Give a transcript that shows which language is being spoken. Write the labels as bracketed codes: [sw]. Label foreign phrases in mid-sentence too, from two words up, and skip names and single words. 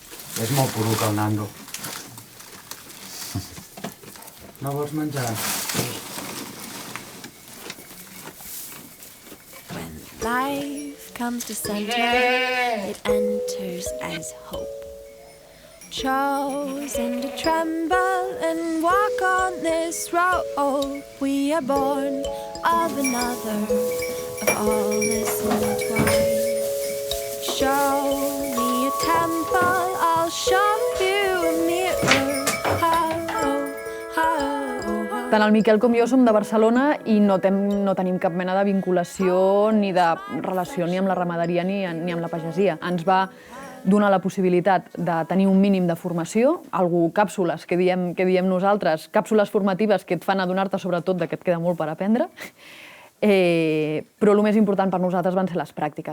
[ca] És molt poruc el Nando. No vols menjar? [en] When life comes to center, it enters as hope. Chosen to tremble and walk on this road, we are born of another, of all this entwined. Show me a temple, I'll show you a mirror. [ca] Tant el Miquel com jo som de Barcelona i no tenim cap mena de vinculació ni de relació ni amb la ramaderia ni amb la pagesia. Ens va donar la possibilitat de tenir un mínim de formació, càpsules que diem nosaltres, càpsules formatives que et fan adonar-te sobretot que et queda molt per aprendre, però el més important per nosaltres van ser les pràctiques.